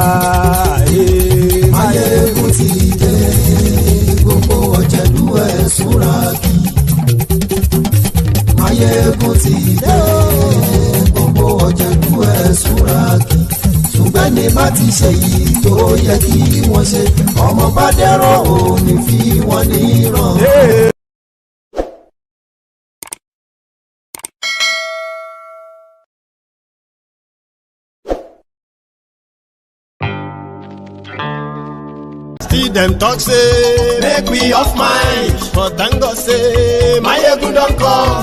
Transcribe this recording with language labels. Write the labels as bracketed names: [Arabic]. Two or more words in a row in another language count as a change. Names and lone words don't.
[Yoruba] Máyégún ti dé. Gbogbo Ọ̀jẹ̀lú Ẹ̀súnràkì. Máyégún ti dé. Gbogbo Ọ̀jẹ̀lú Ẹ̀súnràkì. Ṣùgbọ́n ní bá ti ṣe yìí tó yẹ kí wọ́n ṣe, ọmọ bá dẹ́rọ̀ ò ní fi wọ́n níran. [Nigerian Pidgin] Still dem talk say make we off mind, but thank God say Máyégún don come.